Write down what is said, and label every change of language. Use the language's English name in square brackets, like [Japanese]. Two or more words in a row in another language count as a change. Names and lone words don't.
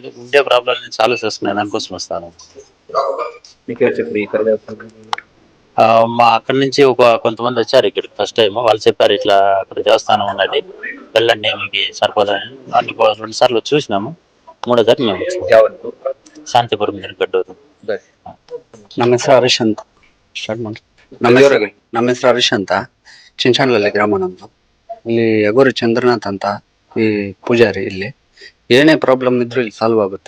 [Telugu] ఉండే [English] problem solve [Telugu] చేసుకున్నాను, దానికోసం వస్తాను. మా అక్కడి నుంచి కొంతమంది వచ్చారు ఇక్కడికి [English] first time. [Telugu] వాళ్ళు చెప్పారు ఇట్లా అక్కడ దేవస్థానం ఉన్నది, వెళ్ళండి మీకు సరిపోదని. అన్ని 2 సార్లు చూసినాము. 3వ సారి మేము ಶಾಂತಿಪುರಂ ಗಡ್ಡೂರು. [Kannada] ನಮ್ಮ ಹೆಸರು ಹರೀಶ್ ಅಂತ. ನಮ್ಮ ಹೆಸರು ಹರೀಶ್ ಅಂತ. ಚಿಂಚಾಣಲಲ್ಲಿ ಗ್ರಾಮ ನಮ್ದು. ಇಲ್ಲಿ ಯಗೋರಿ ಚಂದ್ರನಾಥ್ ಅಂತ ಈ ಪೂಜಾರಿ. ಇಲ್ಲಿ ಏನೇ ಪ್ರಾಬ್ಲಮ್ ಇದ್ರು ಇಲ್ಲಿ ಸಾಲ್ವ್ ಆಗುತ್ತೆ.